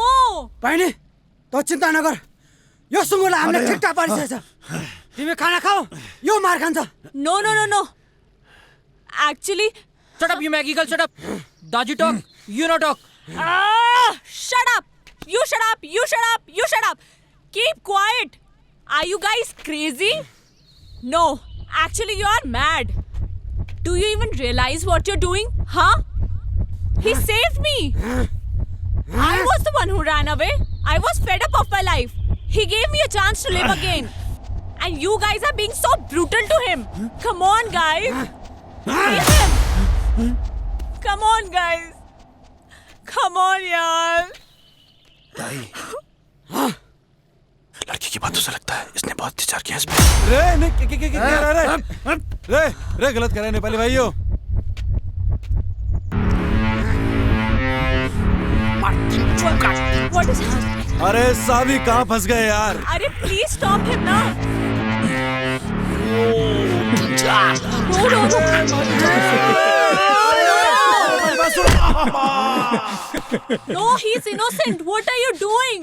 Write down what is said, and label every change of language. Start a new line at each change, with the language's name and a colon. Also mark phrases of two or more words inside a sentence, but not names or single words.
Nepali: बहनी तो चिंता नगर, यो सुँगुरलाई हामीले ठिकठाक पारिसकेछ। तिमी खाना खाऊ, यो मार खान्छ।
English: no no no no actually Shut up, you Maggie girl, shut up. Daji talk, you no talk. shut up, you shut up, you shut up, you shut up, keep quiet. Are you guys crazy? No, actually you are mad. Do you even realize what you're doing? Huh? He saved me. I was the one who ran away. I was fed up of my life. He gave me a chance to live again. And you guys are being so brutal to him. Come on, guys. Leave him. Come on, guys. Come on, yaar.
Hindi: लड़की की बातों से लगता है इसने बहुत अत्याचार किया इस पे। रे रे गलत कर रहे हैं नेपाली भाइयों।
English: What is happening?
Hindi: अरे सावी कहाँ फंस गए यार?
English: अरे please stop him now. No, he's innocent. What are you doing?